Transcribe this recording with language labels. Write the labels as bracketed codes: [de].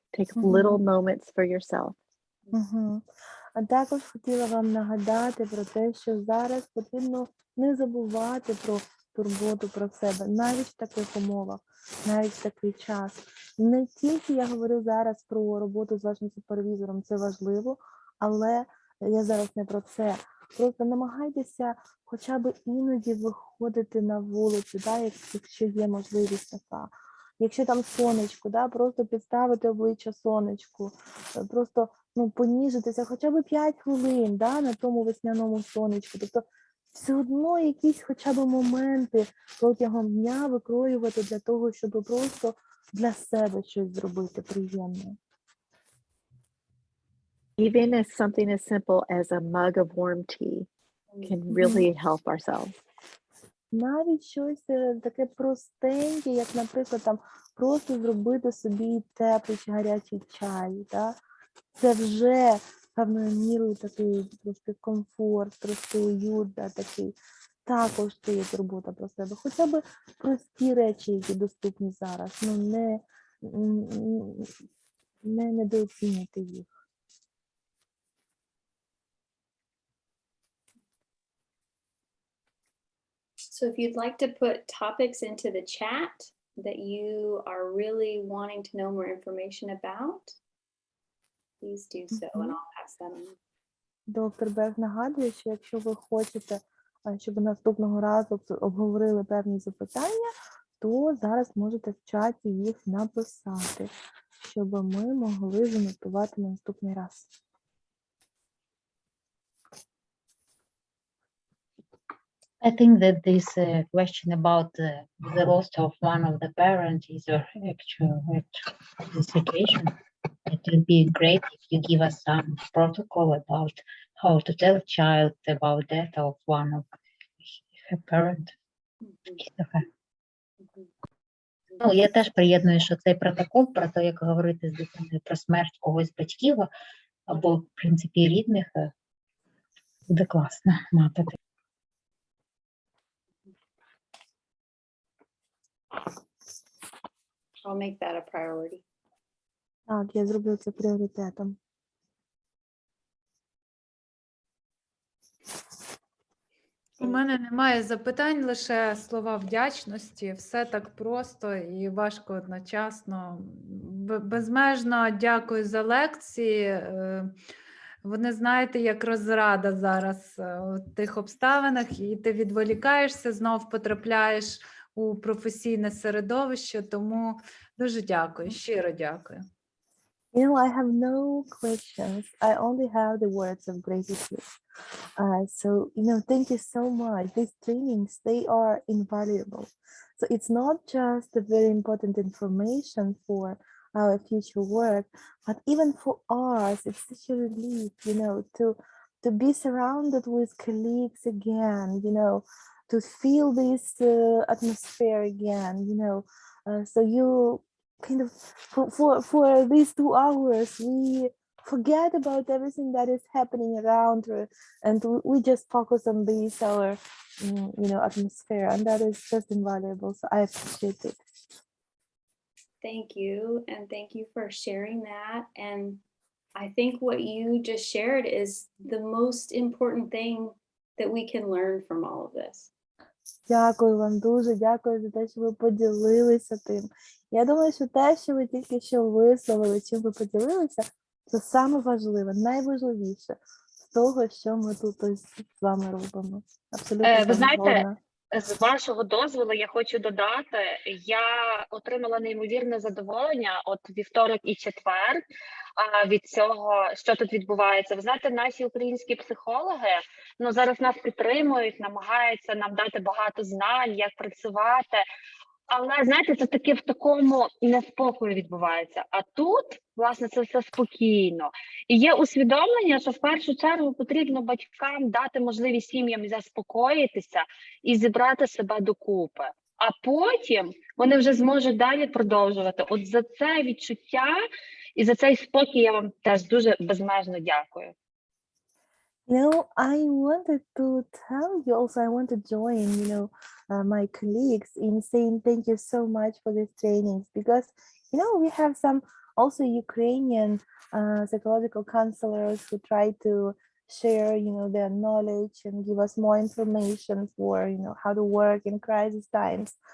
[en] Take little moments for yourself. [uk] А також хотіла вам нагадати про те, що зараз потрібно не забувати про турботу про себе, навіть в таких умовах, навіть в такий час. Не тільки я говорю зараз про роботу з вашим супервізором, це важливо, але я зараз не про це. Просто намагайтеся хоча б іноді виходити на вулицю, якщо є можливість така. Якщо там сонечко, просто підставити обличчя сонечку, просто поніжитися хоча б 5 хвилин на тому весняному сонечку. Тобто все одно якісь хоча б моменти протягом дня викроювати для того, щоб просто для себе щось зробити приємне. [en] Even as something as simple as a mug of warm tea can really help ourselves. [uk] Навіть щось таке простеньке, як, наприклад, там просто зробити собі теплий чи гарячий чай. Це вже певною мірою такий трошки комфорт, трошки уют, такий. Також це є турбота про себе. Хоча б прості речі, які доступні зараз. Не недооцінюйте їх. [en] So if you'd like to put topics into the chat that you are really wanting to know more information about, please do so, and I'll pass that on. [uk] Доктор Бек нагадує, що якщо ви хочете, щоб наступного разу обговорили певні запитання, то зараз можете в чаті їх написати, щоб ми могли занотувати на наступний раз. [en] I think that this question about the loss of one of the parents is actual situation. It would be great if you give us some protocol about how to tell a child about death of one of her parent. [uk] Ну, я теж приєдную, що цей протокол про те, як говорити з дитиною про смерть когось з батьків або, в принципі, рідних, буде класно мати. [en] I'll make that a priority. [uk] Так, я зроблю це пріоритетом. У мене немає запитань, лише слова вдячності. Все так просто і важко одночасно. Безмежно дякую за лекції. Вони, знаєте, як розрада зараз в тих обставинах, і ти відволікаєшся, знов потрапляєш у професійне середовище. Тому дуже дякую, щиро дякую. [en] You know, I have no questions. I only have the words of gratitude. So, you know, thank you so much. These trainings, they are invaluable. So it's not just a very important information for our future work, but even for us, it's such a relief, you know, to be surrounded with colleagues again, you know, to feel this atmosphere again, you know. So you kind of for these 2 hours we forget about everything that is happening around her, and we just focus on this our you know, atmosphere, and that is just invaluable. So I appreciate it. Thank you. And thank you for sharing that. And I think what you just shared is the most important thing that we can learn from all of this. [uk] Дякую вам дуже, дякую за те, що ви поділилися тим. Я думаю, що те, що ви тільки що висловили, чим ви поділилися, це саме важливе, найважливіше з того, що ми тут ось з вами робимо. Абсолютно Ви з вами знаєте, згодна. з вашого дозволу я хочу додати, я отримала неймовірне задоволення от вівторок і четвер від цього, що тут відбувається. Ви знаєте, наші українські психологи зараз нас підтримують, намагаються нам дати багато знань, як працювати. Але, знаєте, це таке в такому неспокою відбувається. А тут, власне, це все спокійно. І є усвідомлення, що в першу чергу потрібно батькам дати можливість сім'ям заспокоїтися і зібрати себе докупи. А потім вони вже зможуть далі продовжувати. От за це відчуття і за цей спокій я вам теж дуже безмежно дякую. [en] You know, I wanted to tell you also, I want to join, you know, my colleagues in saying thank you so much for these trainings, because, you know, we have some also Ukrainian psychological counselors who try to share, you know, their knowledge and give us more information for, you know, how to work in crisis times.